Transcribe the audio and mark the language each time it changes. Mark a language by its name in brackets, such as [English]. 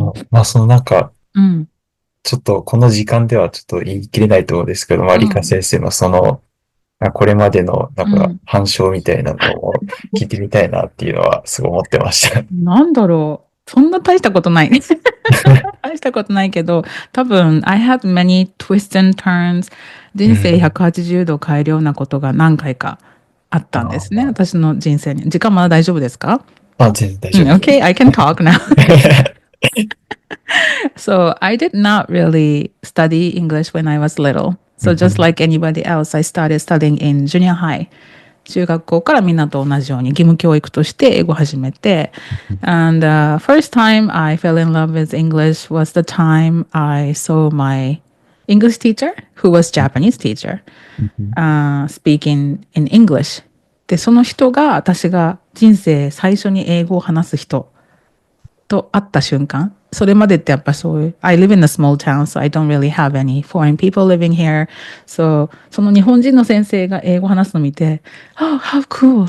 [Japanese] まあ、なんか、ちょっとこの時間ではちょっと言い切れないと思うんですけど、まあ、理科先生のこれまでのなんか反証みたいなのを聞いてみたいなっていうのはすごい思ってました。なんだろう。そんな大したことない。大したことないけど、多分、 [English] I had many twists and turns. [Japanese] 人生180度変えるようなことが何回かあったんですね。私の人生に。時間まだ大丈夫ですか？全然大丈夫です。 [English] Okay, I can talk now. So I did not really study English when I was little. So just like anybody else, I started studying in junior high. [Japanese] 中学校からみんなと同じように義務教育として英語を始めて、 [English] and first time I fell in love with English was the time I saw my English teacher, who was Japanese teacher, speaking in English. [Japanese] で、その人が私が人生最初に英語を話す人と会った瞬間、それまでってやっぱそういう、 [English] I live in a small town, so I don't really have any foreign people living here. [Japanese] So, その日本人の先生が英語を話すのを見て、 [English] Oh, how cool!